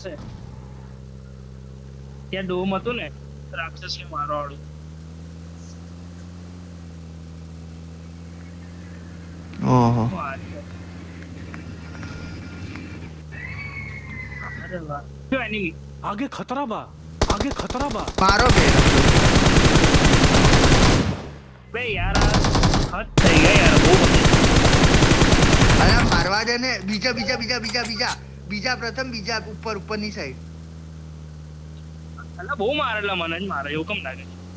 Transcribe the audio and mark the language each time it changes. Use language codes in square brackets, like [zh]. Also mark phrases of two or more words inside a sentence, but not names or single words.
[gu] હશે. ત્યાં ડોમ હતું ને રાક્ષસ ને મારવા વાળું. ઓહો. અરે વાહ, જો એનિમી. [bho] आगे खतरा बा, आगे खतरा बा। [gu] મારો બે બે યાર આ હદ થઈ ગઈ યાર, બહુ બધી. અલા મારવા દે ને. બીજા પ્રથમ, બીજા ઉપરની સાઈડ. અલા બહુ મારેલા, મને જ મારે એવું કેમ લાગે?